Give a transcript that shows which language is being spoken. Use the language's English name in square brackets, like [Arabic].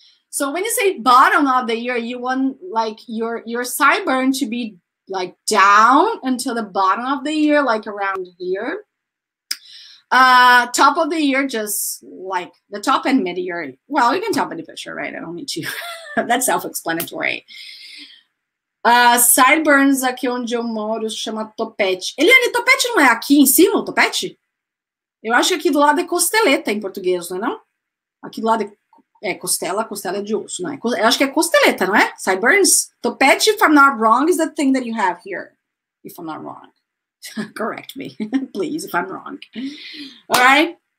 [English] So when you say bottom of the ear, you want like your sideburn to be like down until the bottom of the ear, like around here. Top of the ear, just like the top and mid ear. Well, you can tell by the picture, right? I don't need to. That's self-explanatory. [Portuguese] Sideburns, aqui onde eu moro, chama topete. Eliane, topete não é aqui em cima, o topete? Eu acho que aqui do lado é costeleta em português, não é não? Aqui do lado é costela, costela é de osso, não é? Eu acho que é costeleta, não é? [English] Sideburns. Topete, if I'm not wrong, is the thing that you have here. If I'm not wrong. Correct me, please, if I'm wrong. All right.